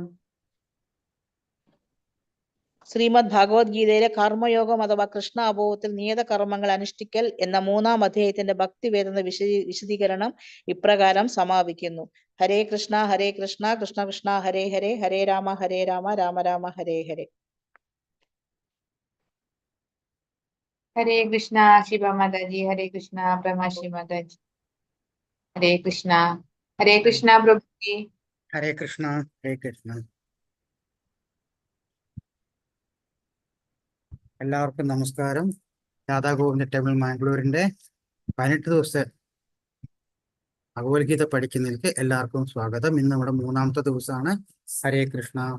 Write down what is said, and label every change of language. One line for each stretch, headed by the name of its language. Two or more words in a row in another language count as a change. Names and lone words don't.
Malayalam: ശ്രീമദ് ഭഗവത്ഗീതയിലെ കർമ്മയോഗം അഥവാ കൃഷ്ണ അബോധത്തിൽ നിയത കർമ്മങ്ങൾ അനുഷ്ഠിക്കൽ എന്ന 3-ാം അധ്യായത്തിന്റെ ഭക്തിവേദന വിശദീകരണം ഇപ്രകാരം സമാപിക്കുന്നു.
Sanskrit: ഹരേ കൃഷ്ണ ഹരേ കൃഷ്ണ കൃഷ്ണ കൃഷ്ണ ഹരേ ഹരേ ഹരേ രാമ രാമ രാമ ഹരേ ഹരേ.
Hindi: हरे कृष्णा शिवा माता जी, हरे कृष्णा ब्रह्माश्री माता जी, हरे कृष्णा प्रभु जी, हरे कृष्णा हरे कृष्ण.
Malayalam: എല്ലാവർക്കും നമസ്കാരം. രാധാഗോവിന്ദ ടെമ്പിൾ മാംഗ്ലൂരിന്റെ 18 ദിവസത്തെ ഭഗവത്ഗീത പഠിക്കുന്നതിലേക്ക് എല്ലാവർക്കും സ്വാഗതം. ഇന്ന് നമ്മുടെ 3-ാമത്തെ ദിവസമാണ്.
Sanskrit: ഹരേ കൃഷ്ണ.